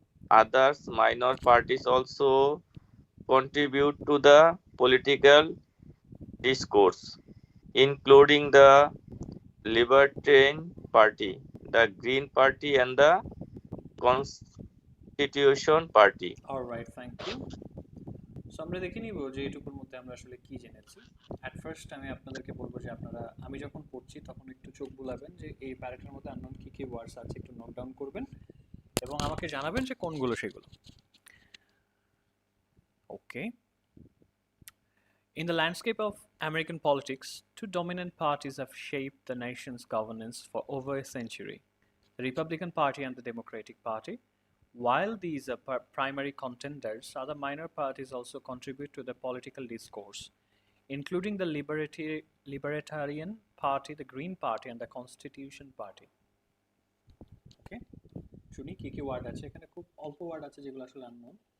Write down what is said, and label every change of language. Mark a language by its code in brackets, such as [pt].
[en] Others minor parties also contribute to the political discourse, including the Libertarian Party, the Green Party, and the Constitution Party. All right, thank you. [bn] So আমরা দেখে নিব যে এটুকুর মধ্যে আমরা আসলে কি জেনেছি। অ্যাট ফার্স্ট আমি আপনাদেরকে বলবো যে আপনারা, আমি যখন পড়ছি তখন একটু চোখ বুলাবেন, যে এই প্যারাটার মধ্যে আননোন কি কি ওয়ার্ডস আছে একটু নোট ডাউন করবেন এবং আমাকে জানাবেন যে কোনগুলো সেগুলো। ওকে। [en] In the landscape of American politics, two dominant parties have shaped the nation's governance for over a century: the Republican Party and the Democratic Party. While these are primary contenders, other minor parties also contribute to the political discourse, including the Libertarian Party, the Green Party, and the Constitution Party. Okay? [bn] শুনি কি কি word আছে এখানে, খুব অল্প word আছে যেগুলো আসলে আননোন।